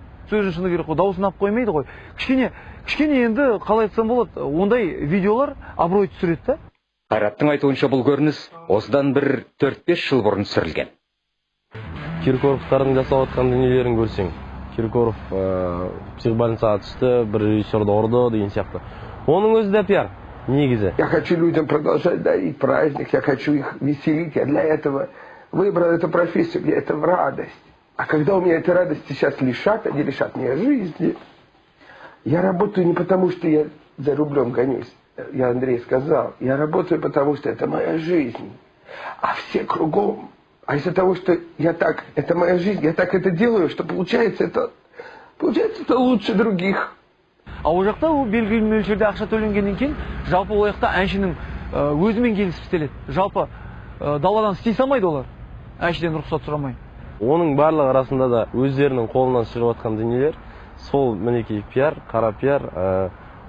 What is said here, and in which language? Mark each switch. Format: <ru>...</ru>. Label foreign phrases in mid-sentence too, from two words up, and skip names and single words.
<kk>Сөзін шыны керек қой, даусынап қоймайды ғой. Кішкене енді қалай айтсам болады, ондай видеолар абырой түсіреді да. Қайраттың айтуынша бұл көрініс осыдан бір 4-5 жыл бұрын түсірілген. Киркоровтардың жасап отқан дүниелерін көрсең, Киркоров психбольницаға түсті, бір режиссерді ұрды деген сияқты. Оның өзі де пиар, негізі.</kk> <ru>Я хочу людям продолжать дарить праздник, я хочу их веселить, я для этого выбрал эту профессию, где это в радость. А когда у меня этой радости сейчас лишат, они лишат меня жизни. Я работаю не потому, что я за рублем гонюсь. Я Андрей сказал, я работаю потому, что это моя жизнь. А все кругом. А из-за того, что это моя жизнь, я так это делаю, что получается это лучше других.</ru> <kk>А ол жақта ол белгілі мөлшерде ақша төленгеннен кейін, жалпы ол жақта әншінің өзімен келісіп істеледі. Жалпы даладан істей салмайды олар, әншіден рұқсат сұрамай. Оның барлығы арасында да өздерінің қолынан шығып жатқан дүниелер, сол мінекей пиар, қара пиар,</kk>